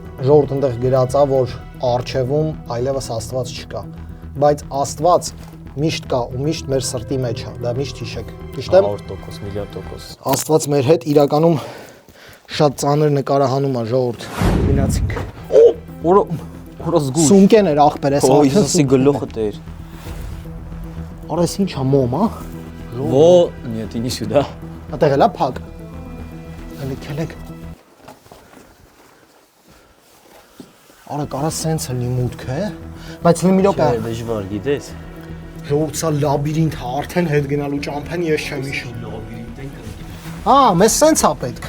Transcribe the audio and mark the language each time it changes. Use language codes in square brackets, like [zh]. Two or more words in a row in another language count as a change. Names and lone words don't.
[hy] Ժողովուրդ ընդեղ գրած է, որ արչեվում այլևս Աստված չկա, բայց Աստված միշտ կա ու միշտ մեր սրտի մեջ է, դա միշտ հիշեք։ Ճիշտ եմ։ 100%, միլիարդ տոկոս։ Աստված մեր հետ իրականում շատ ծանր նկարահանում է, ժողովուրդ։ Գնացինք։ Որը զգուշ։ Սումկեն էր ախպեր, էս Օ, Հիսուսի գլուխը տեր։ Արա էս ինչա մոմ, հա։ [ru] Во, нет, иди сюда։ [hy] Այդտեղ էլա փակ։ Ելեք։ Արա կարա սենց լինի մուտքը, բայց լի մի րոպե։ Դժվար, գիտես։ Ժողովուրդ, սա լաբիրինթ է, արդեն հետ գնալու ճամփեն ես չեմ հիշում։ Հա, մեզ սենց է պետք։